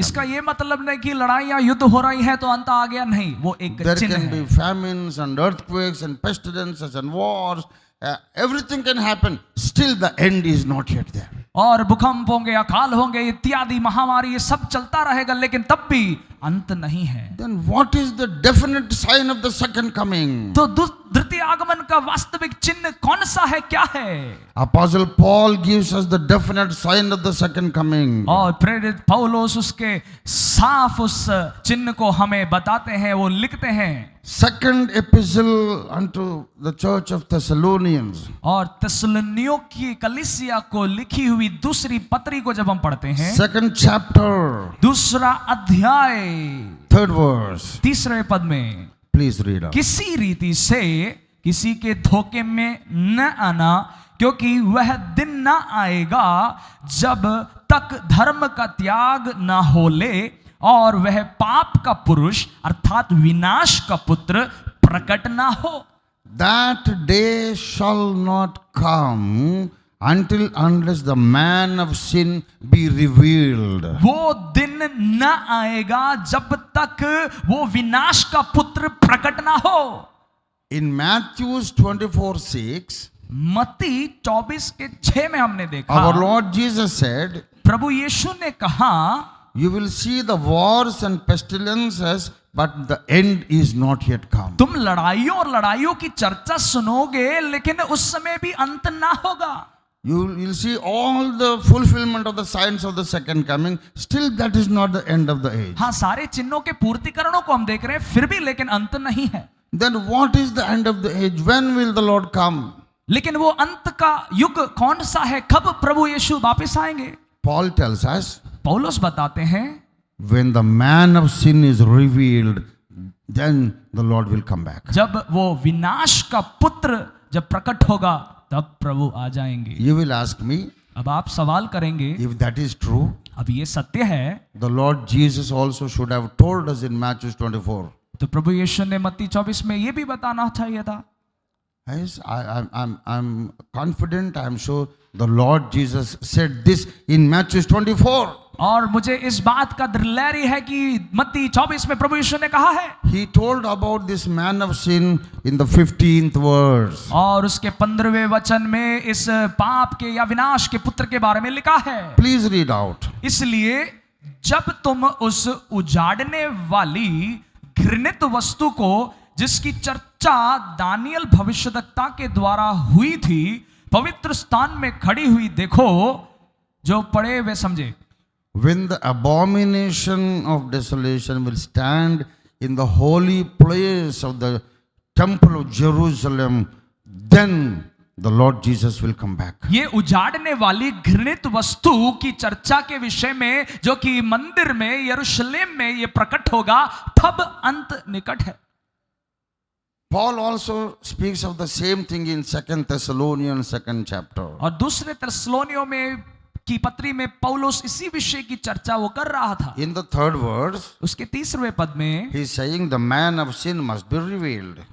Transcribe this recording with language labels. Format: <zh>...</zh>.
<hi>इसका ये मतलब नहीं कि लड़ाइयां युद्ध हो रही है तो अंत आ गया, नहीं, वो एक</hi> <en>There</en> <hi>चिन्ह</hi> <en>can</en> <hi>है।</hi> <en>be famines and earthquakes and pestilences and wars. Everything can happen. Still the end is not yet there.</en> <hi>और भूकंप होंगे, अकाल होंगे, इत्यादि महामारी, ये सब चलता रहेगा, लेकिन तब भी अंत नहीं है।</hi> <en>Then what is the definite sign of the second coming?</en> <hi>तो द्वितीय आगमन का वास्तविक चिन्ह कौन सा है, क्या है?</hi> <en>Apostle Paul gives us the definite sign of the second coming.</en> <hi>और प्रेरित पौलुस उसके साफ उस चिन्ह को हमें बताते हैं, वो लिखते हैं।</hi> <en>Second epistle unto the church of Thessalonians.</en> <hi>और थिस्सलुनीकियों की कलीसिया को लिखी हुई दूसरी पत्री को जब हम पढ़ते हैं,</hi> <en>Second chapter,</en> <hi>दूसरा अध्याय,</hi> <en>3rd verse.</en> <hi>3रे पद में,</hi> <en>Please read out.</en> <hi>किसी रीति से किसी के धोखे में न आना, क्योंकि वह दिन न आएगा जब तक धर्म का त्याग न हो ले और वह पाप का पुरुष अर्थात विनाश का पुत्र प्रकट ना हो।</hi> <en>That day shall not come unless the man of sin be revealed.</en> <hi>वो दिन न आएगा जब तक वो विनाश का पुत्र प्रकट ना हो।</hi> <en>In Matthew 24:6,</en> <hi>मत्ती 24:6 में हमने देखा,</hi> <en>our Lord Jesus said,</en> <hi>प्रभु यीशु ने कहा,</hi> <en>you will see the wars and pestilences, but the end is not yet come.</en> <hi>तुम लड़ाइयों और लड़ाइयों की चर्चा सुनोगे, लेकिन उस समय भी अंत ना होगा।</hi> <en>You will see all the fulfillment of the signs of the second coming. Still, that is not the end of the age.</en> <hi>हाँ, सारे चिन्हों के पूर्तिकरणों को हम देख रहे हैं, फिर भी लेकिन अंत नहीं है।</hi> <en>Then what is the end of the age? When will the Lord come?</en> <hi>लेकिन वो अंत का युग कौन सा है, कब प्रभु यीशु वापस आएंगे?</hi> <en>Paul tells us,</en> <hi>पौलुस बताते हैं,</hi> <en>when the man of sin is revealed, then the Lord will come back.</en> <hi>जब वो विनाश का पुत्र जब प्रकट होगा तब प्रभु आ जाएंगे।</hi> <en>You will ask me,</en> <hi>अब आप सवाल करेंगे,</hi> <en>if that is true,</en> <hi>अब ये सत्य है</hi> <en>the Lord Jesus also should have told us in Matthew 24.</en> <hi>तो प्रभु यीशु ने मत्ती 24 में ये भी बताना चाहिए था।</hi> <en>Yes, I'm confident, I'm sure the Lord Jesus said this in Matthew 24.</en> <hi>और मुझे इस बात का दृढ़ है कि मत्ती 24 में प्रभु यीशु ने कहा है।</hi> <en>He told about this man of sin in the 15th verse.</en> <hi>और उसके 15वें वचन में इस पाप के या विनाश के पुत्र के बारे में लिखा है।</hi> <en>Please read out.</en> <hi>इसलिए जब तुम उस उजाड़ने वाली घृणित वस्तु को जिसकी चर्चा दानियल भविष्यद्वक्ता के द्वारा हुई थी पवित्र स्थान में खड़ी हुई देखो, जो पढ़े वे समझे।</hi> <en>When the abomination of desolation will stand in the holy place of the temple of Jerusalem, then the Lord Jesus will come back.</en> <hi>ये उजाड़ने वाली घृणित वस्तु की चर्चा के विषय में जो कि मंदिर में यरूशलेम में ये प्रकट होगा, तब अंत निकट है।</hi> <en>Paul also speaks of the same thing in 2 Thessalonians 2nd chapter.</en> <hi>और दूसरे तेसलोनियों में की पत्री में पौलुस इसी विषय की चर्चा वो कर रहा था।</hi> <en>In the 3rd verse,</en> <hi>उसके 3वें पद में</hi> <en>he is saying the man of sin must be revealed.</en>